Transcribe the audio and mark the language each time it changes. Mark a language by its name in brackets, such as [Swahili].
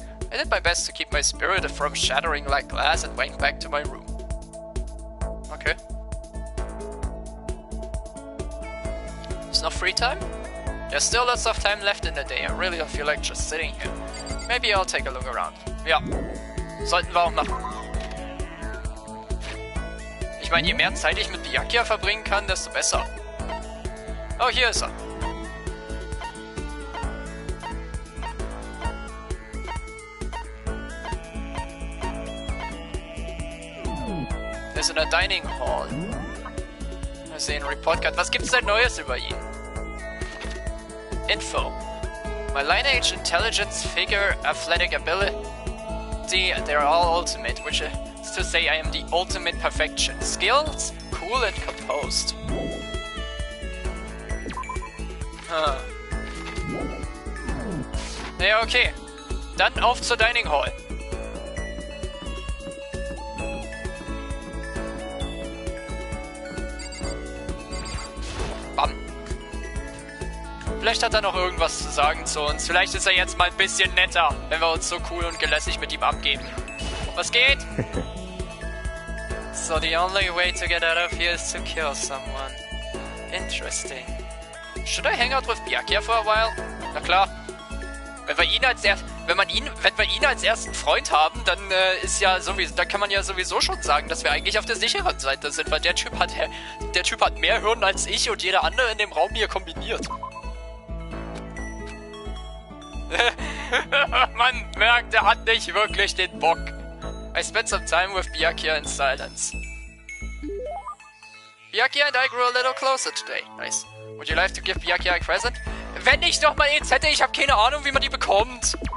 [English] I did my best to keep my spirit from shattering like glass and went back to my room. Okay. There's no free time? There's still lots of time left in the day. I really don't feel like just sitting here. Maybe I'll take a look around. [German] Ja, sollten wir auch machen. Ich meine, je mehr Zeit ich mit Byakuya verbringen kann, desto besser. Oh, hier ist er. Er ist in der Dining Hall. Wir sehen Report Card. Was gibt's denn Neues über ihn? [English] Info. My lineage, intelligence, figure, athletic ability, they're all ultimate, which is to say I am the ultimate perfection. Skills, cool and composed. [German] Ja, okay. Dann auf zur Dining Hall. Bam. Vielleicht hat er noch irgendwas zu sagen zu uns. Vielleicht ist er jetzt mal ein bisschen netter, wenn wir uns so cool und gelässig mit ihm abgeben. Was geht? [English] So the only way to get out of here is to kill someone. Interesting. Should I hang out with Byakuya for a while? [German] Na klar. Wenn wir ihn als ersten Freund haben, dann ist ja sowieso, dann kann man ja sowieso schon sagen, dass wir eigentlich auf der sicheren Seite sind, weil der Typ hat mehr Hirn als ich und jeder andere in dem Raum hier kombiniert. Man merkt, er hat nicht wirklich den Bock. [English] I spent some time with Byakuya in silence. Byakuya and I grew a little closer today. Nice. Would you like to give Byakuya a present? [German] Wenn ich doch mal eins hätte, ich habe keine Ahnung, wie man die bekommt.